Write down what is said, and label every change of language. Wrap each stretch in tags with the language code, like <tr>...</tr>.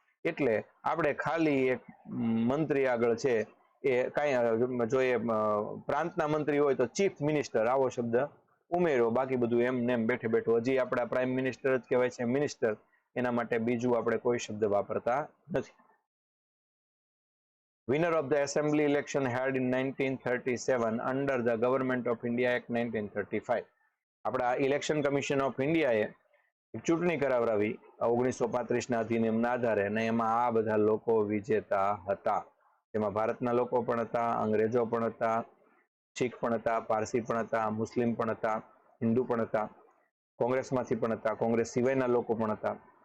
<gu>એટલે આપણે ખાલી એક મંત્રી આગળ છે એ કાંઈ, જો એ પ્રાંતના મંત્રી હોય તો ચીફ મિનિસ્ટર આવો શબ્દ ઉમેર્યો, બાકી બધું એમ નેમ બેઠે બેઠું. હજી આપણા પ્રાઇમ મિનિસ્ટર જ કહેવાય છે મિનિસ્ટર, એના માટે બીજું આપણે કોઈ શબ્દ વાપરતા નથી.</gu> <en>Winner of the assembly election held in 1937 under the Government of India Act 1935.</en> <gu>આપણા ઇલેક્શન કમિશન ઓફ ઇન્ડિયાએ ચૂંટણી કરાવરાવી 1935ના અધિનિયમના આધારે, અને એમાં આ બધા લોકો વિજેતા હતા. એમાં ભારતના લોકો પણ હતા, અંગ્રેજો પણ હતા, શીખ પણ હતા, પારસી પણ હતા, મુસ્લિમ પણ હતા, હિન્દુ પણ હતા, કોંગ્રેસમાંથી પણ હતા, કોંગ્રેસ સિવાયના લોકો પણ હતા.</gu>